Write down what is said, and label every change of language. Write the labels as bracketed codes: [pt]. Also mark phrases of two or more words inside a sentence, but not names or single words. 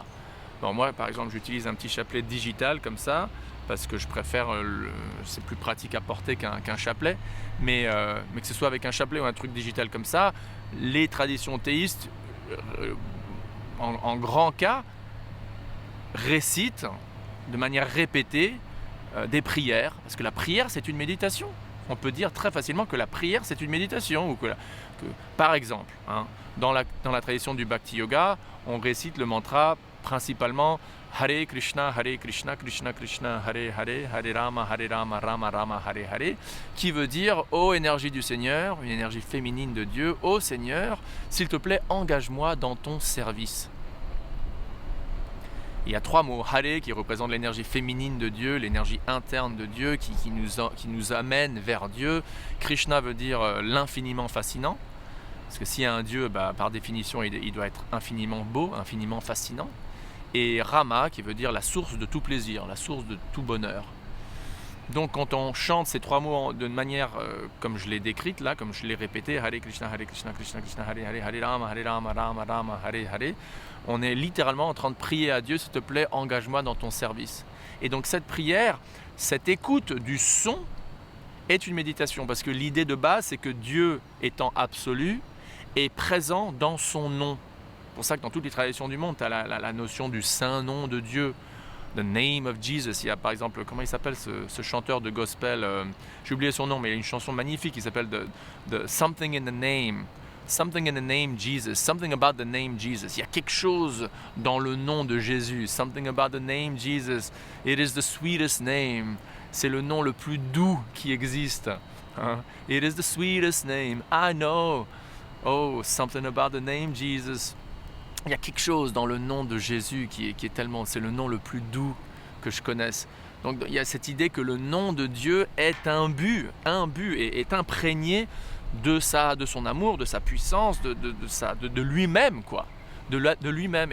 [fr] Bon, moi, par exemple, j'utilise un petit chapelet digital comme ça, parce que je préfère, c'est plus pratique à porter qu'un chapelet, mais que ce soit avec un chapelet ou un truc digital comme ça, les traditions théistes, en grand cas, récitent de manière répétée des prières, parce que la prière, c'est une méditation. On peut dire très facilement que la prière, c'est une méditation, ou par exemple, hein, dans la tradition du bhakti yoga, on récite le mantra principalement [sa] हरे कृष्ण कृष्ण कृष्ण हरे हरे हरे राम राम राम हरे हरे, [fr] qui veut dire « Ô énergie du Seigneur, une énergie féminine de Dieu, ô Seigneur, s'il te plaît, engage-moi dans ton service. » Il y a 3 mots, Hare qui représente l'énergie féminine de Dieu, l'énergie interne de Dieu qui nous amène vers Dieu. Krishna veut dire l'infiniment fascinant, parce que s'il y a un Dieu, par définition il doit être infiniment beau, infiniment fascinant. Et Rama qui veut dire la source de tout plaisir, la source de tout bonheur. Donc quand on chante ces 3 mots de manière comme je l'ai décrite là, comme je l'ai répété, [sa] हरे कृष्ण कृष्ण कृष्ण हरे हरे हरे राम राम हरे हरे, [fr] on est littéralement en train de prier à Dieu, s'il te plaît, engage-moi dans ton service. Et donc cette prière, cette écoute du son est une méditation, parce que l'idée de base, c'est que Dieu étant absolu, est présent dans son nom. C'est pour ça que dans toutes les traditions du monde, tu as la notion du saint nom de Dieu. [en] The Name of Jesus. [fr] Il y a par exemple, comment il s'appelle ce chanteur de gospel, j'ai oublié son nom, mais il y a une chanson magnifique qui s'appelle the Something in the Name. [en] Something in the name Jesus. Something about the name Jesus. [fr] Il y a quelque chose dans le nom de Jésus. [en] Something about the name Jesus. It is the sweetest name. [fr] C'est le nom le plus doux qui existe. [en] It is the sweetest name. I know. Oh, something about the name Jesus. [fr] Il y a quelque chose dans le nom de Jésus qui est tellement, c'est le nom le plus doux que je connaisse. Donc il y a cette idée que le nom de Dieu est un but et est imprégné de son amour, de sa puissance, de lui-même quoi, de lui-même.